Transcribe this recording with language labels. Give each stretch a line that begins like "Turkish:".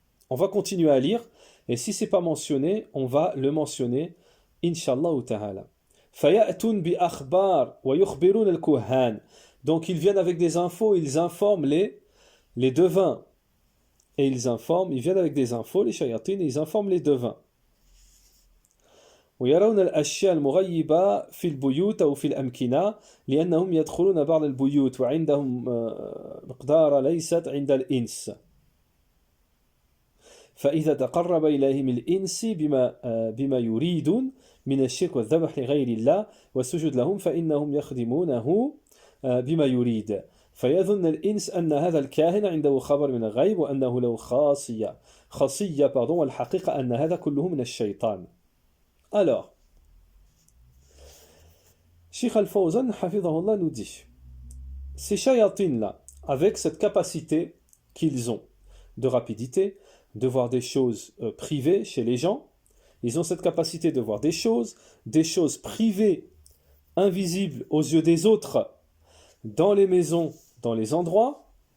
French: On va continuer à lire, et si c'est pas mentionné, on va le mentionner, Inch'Allah ta'ala.
Arabic: فَيَأْتُونَ بِأَخْبَارٍ وَيُخْبِرُونَ الْكُهَّانِ.
French: Donc ils viennent avec des infos, ils informent les devins. Et ils viennent avec des infos, les shayatines, et ils informent les devins.
Arabic: ويرون الأشياء المغيبة في البيوت أو في الأمكنة لأنهم يدخلون بعض البيوت وعندهم مقدار ليست عند الإنس. فإذا تقرب إليهم الإنس بما يريدون من الشرك والذبح لغير الله والسجود لهم فإنهم يخدمونه بما يريد فيظن الإنس أن هذا الكاهن عنده خبر من الغيب وأنه له خاصية والحقيقة أن هذا كله من الشيطان.
French: Alors, Sheikh Al-Fawzan Hafidhahullah nous dit, ces shayatines-là, avec cette capacité qu'ils ont de rapidité, de voir des choses privées chez les gens, ils ont cette capacité de voir des choses privées, invisibles aux yeux des autres, dans les maisons, dans les endroits,